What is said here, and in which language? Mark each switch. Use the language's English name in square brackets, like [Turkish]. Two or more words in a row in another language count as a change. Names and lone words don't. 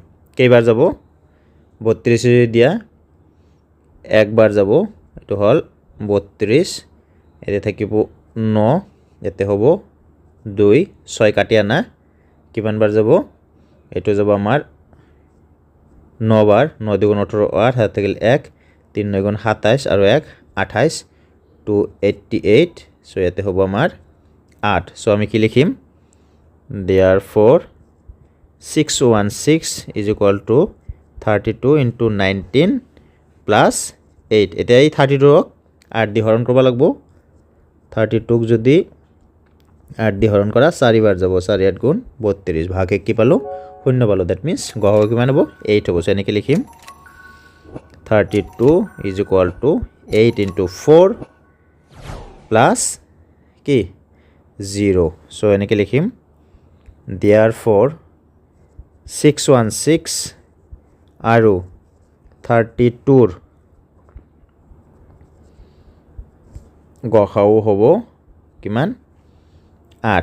[Assamese] কেইবাৰ যাব, 32 দিয়া একবাৰ যাব, এইটো হ'ল 32, ইয়াতে থাকিব 9, ইয়াতে হ'ব 2, 6 কাটি আনা, কিমানবাৰ যাব, এইটো যাব আমাৰ 9 বাৰ, 9 2 18, 8 হাত থাকিল 1, 3 9 27 আৰু 1 28, 288, চ' ইয়াতে হ'ব আমাৰ 8। চ' আমি কি লিখিম, [English] therefore 616 is equal to 32 into 19 plus 8। [Assamese] এতিয়া এই 32ক 8 দি হৰণ কৰিব লাগিব। 32ক যদি 8 দি হৰণ কৰা 4 বাৰ যাব, 4 8 গুণ 32, ভাগে কি পালোঁ, 0 পালোঁ। [English] that means [Assamese] গসাগু কিমান হ'ব, 8 হ'ব। চ' এনেকৈ লিখিম [English] 32 is equal to 8 into 4 plus [Assamese] কি 0। চ' এনেকৈ লিখিম therefore 616 আৰু 32ৰ গসাগু হ'ব কিমান, 8।